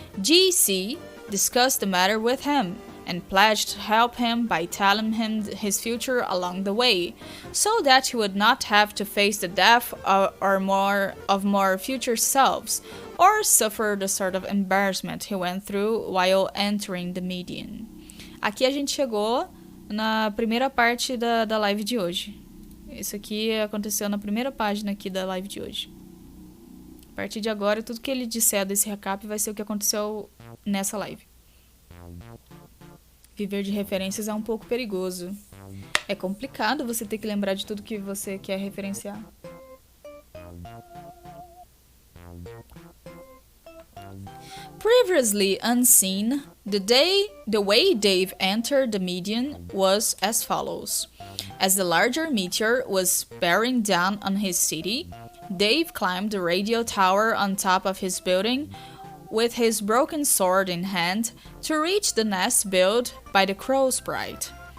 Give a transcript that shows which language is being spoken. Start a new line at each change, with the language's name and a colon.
English: GC discussed the matter with him and pledged to help him by telling him his future along the way, so that he would not have to face the death of more future selves, or suffer the sort of embarrassment he went through while entering the median.
Portuguese: Aqui a gente chegou na primeira parte da live de hoje. Isso aqui aconteceu na primeira página aqui da live de hoje. A partir de agora, tudo que ele disser desse recap vai ser o que aconteceu nessa live. Viver de referências é um pouco perigoso. É complicado você ter que lembrar de tudo que você quer referenciar.
English: Previously unseen, the way Dave entered the median was as follows. As the larger meteor was bearing down on his city, Dave climbed the radio tower on top of his building with his broken sword in hand to reach the nest built by the crow sprite.